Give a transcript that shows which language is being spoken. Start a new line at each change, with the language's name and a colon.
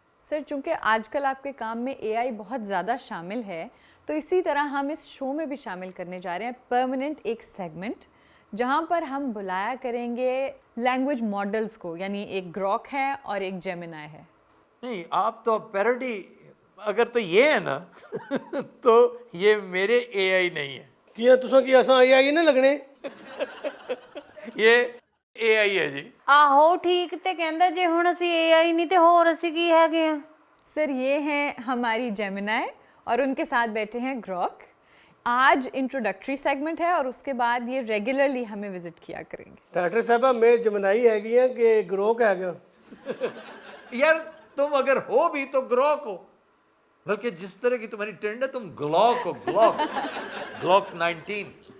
Hindi: Sir चूंकि आजकल आपके काम में एआई बहुत ज़्यादा शामिल है, तो इसी तरह हम इस शो में भी शामिल करने जा रहे हैं परमानेंट एक सेगमेंट, जहां पर हम बुलाया करेंगे लैंग्वेज मॉडल्स को, यानी एक ग्रॉक है और एक जेमिनाई है। नहीं, आप तो पैरोडी, अगर तो ये है ना तो ये मेरे एआई नहीं है,
Punjabi: किया तुसा की असां एआई ना लगने।
Hindi: ये एआई है जी।
Punjabi: ਆਹੋ ਠੀਕ ਤੇ ਕਹਿੰਦਾ ਜੇ ਹੁਣ ਅਸੀਂ AI ਨਹੀਂ ਤੇ ਹੋਰ ਅਸੀਂ ਕੀ ਹੈਗੇ ਆ।
Hindi: सर ये हैं हमारी जेमिनाई और उनके साथ बैठे हैं ग्रॉक। आज इंट्रोडक्टरी सेगमेंट है और उसके बाद ये रेगुलरली हमें विजिट किया करेंगे। डॉक्टर साहब मैं जमनाई हैगी हैं कि ग्रोक हैगा। यार तुम अगर हो भी तो ग्लॉक हो, बल्कि जिस तरह की तुम्हारी ट्रेंड है तुम ग्लॉक हो, ग्लॉक 19।